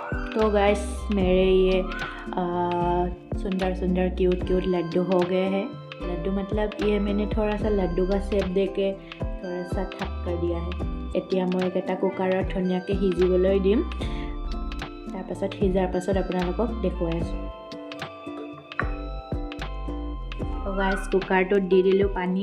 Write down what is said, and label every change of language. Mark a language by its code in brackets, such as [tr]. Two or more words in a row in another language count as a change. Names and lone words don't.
[hi] तो गाइस मेरे ये सुंदर सुंदर [en] cute cute [hi] लड्डू हो गए हैं। लड्डू मतलब ये मैंने थोड़ा सा लड्डू का शेप दे के थोड़ा सा थक कर दिया है। [as] এতিয়া মই এটা কুকাৰত ধুনীয়াকৈ সিজিবলৈ দিম। তাৰপাছত সিজাৰ পাছত আপোনালোকক দেখুৱাই আছোঁ। তো গাইছ কুকাৰটোত দি দিলোঁ পানী।